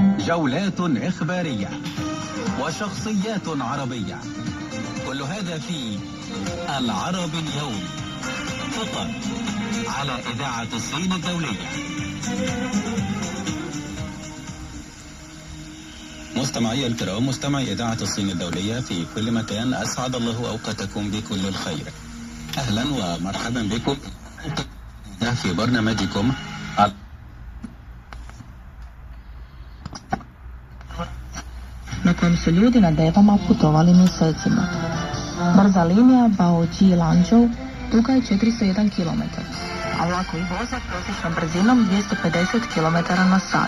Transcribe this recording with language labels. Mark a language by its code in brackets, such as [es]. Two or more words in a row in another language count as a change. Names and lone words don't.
[ar] جولات إخبارية وشخصيات عربية، كل هذا في العربي اليوم فقط على إذاعة الصين الدولية. مستمعي الكرام، مستمعي إذاعة الصين الدولية في كل مكان، أسعد الله أوقاتكم بكل الخير. أهلا ومرحبا بكم في برنامجكم [bs] na kojem su ljudi na devama putovali mjesecima. Brza linija Baoji-Lanzhou duga je 401 km, a vlakovi voze prosječnom brzinom 250 km na sat.